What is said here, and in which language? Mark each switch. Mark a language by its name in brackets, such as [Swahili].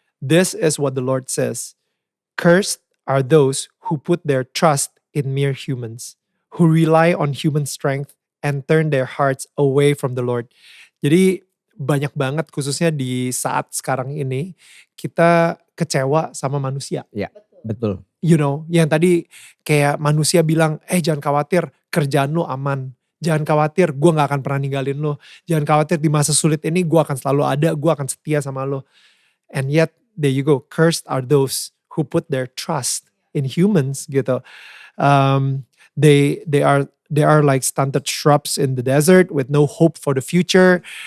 [English] This is what the Lord says. Cursed are those who put their trust in mere humans, who rely on human strength and turn their hearts away from the Lord. [Indonesian] Jadi banyak banget khususnya di saat sekarang ini kita kecewa sama manusia. Ya, betul. [English] You know, [Indonesian] yang tadi kayak manusia bilang, jangan khawatir kerjaan lu aman. Jangan khawatir gue gak akan pernah ninggalin lu. Jangan khawatir di masa sulit ini gue akan selalu ada, gue akan setia sama lu. [English] And yet, there you go, cursed are those who put their trust in humans [Indonesian] gitu. [English] They are like stunted shrubs in the desert with no hope for the future.